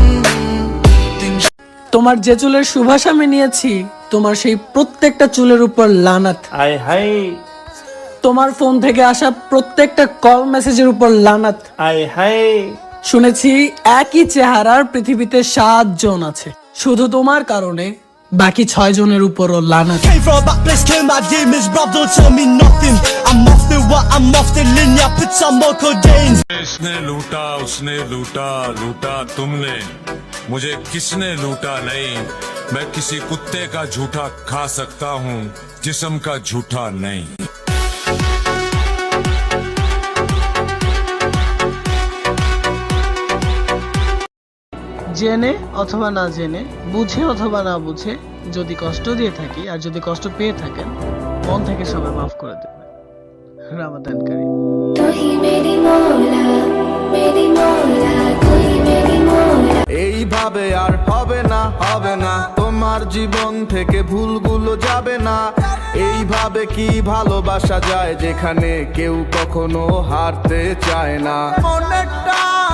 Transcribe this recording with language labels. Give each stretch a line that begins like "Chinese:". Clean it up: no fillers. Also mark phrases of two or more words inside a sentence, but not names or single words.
Bangla: তোমার যে চুলের সুবাস আমি নিয়েছি, তোমার সেই প্রত্যেকটা চুলের উপর লানাত। হাই হাই তোমার ফোন থেকে আসা প্রত্যেকটা কল মেসেজের উপর লানাত। হাই হাই। শুনেছি একই চেহারার পৃথিবীতে 7 জন আছে, শুধু তোমার কারণে বাকি 6 জনের উপরও লানাত।
English: Came from a back place, clear my demons, bruv, don't tell me nothing. I'm off the what, I'm off the linear, put some more codeine.
Hindi: इसने लूटा उसने लूटा, लूटा तुमने, मुझे किसने लूटा नहीं। मैं किसी कुत्ते का झूठा खा सकता हूँ, जिस्म का झूठा नहीं।
Bangla: জেনে অথবা না জেনে, বুঝে অথবা না বুঝে যদি কষ্ট দিয়ে থাকি আর যদি কষ্ট পেয়ে থাকেন, মন থেকে সবাই মাফ করে দেবেন।
Arabic: رمضان كريم.
Hindi: तू ही मेरी मौला, मेरी मौला, तू ही मेरी मौला।
Bangla: এইভাবে আর হবে না, হবে না, তোমার জীবন থেকে ভুলগুলো যাবে না। এইভাবে কি ভালোবাসা যায় যেখানে কেউ কখনো হারতে চায় না। মনেরটা